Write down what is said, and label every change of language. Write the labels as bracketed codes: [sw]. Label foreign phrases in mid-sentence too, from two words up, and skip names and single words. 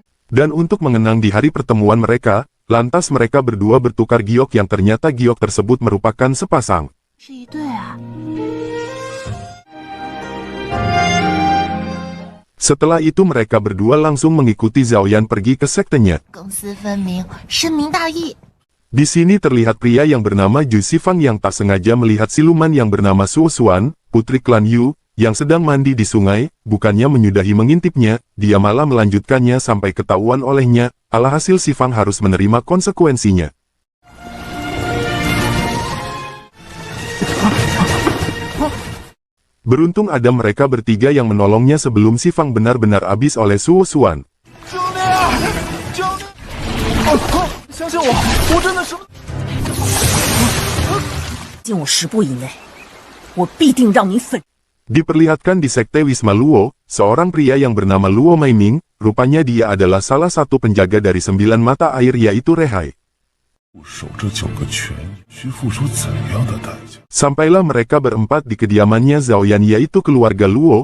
[id] Dan untuk mengenang di hari pertemuan mereka, lantas mereka berdua bertukar giok yang ternyata giok tersebut merupakan sepasang. [zh] 是一对啊。 [id] Setelah itu mereka berdua langsung mengikuti Zhao Yan pergi ke sektenya. [zh] 公私分明，深明大义。 [id] Di sini terlihat pria yang bernama Ju Sifang yang tak sengaja melihat siluman yang bernama Suo Xuan, putri klan Yu, yang sedang mandi di sungai. Bukannya menyudahi mengintipnya, dia malah melanjutkannya sampai ketahuan olehnya. Alhasil Sifang harus menerima konsekuensinya. Beruntung ada mereka bertiga yang menolongnya sebelum Sifang benar-benar habis oleh Suo Xuan. [zh] 相信我，我真的是。进我10步以内，我必定让你粉。 [id] Diperlihatkan di sekte Wisma Luo, seorang pria yang bernama Luo Maiming, rupanya dia adalah salah satu penjaga dari 9 mata air yaitu Rehai. Sampailah mereka berempat di kediamannya Zhao Yan yaitu keluarga Luo.